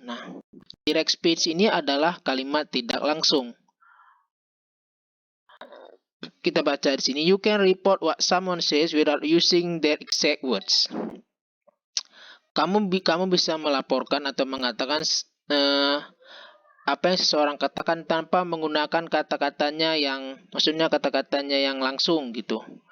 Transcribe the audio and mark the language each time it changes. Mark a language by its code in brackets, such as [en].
[id] Nah, direct speech ini adalah kalimat tidak langsung. Kita baca di sini, [en] "You can report what someone says without using their exact words." [id] Kamu bisa melaporkan atau mengatakan apa yang seseorang katakan tanpa menggunakan kata-katanya yang, maksudnya kata-katanya yang langsung gitu.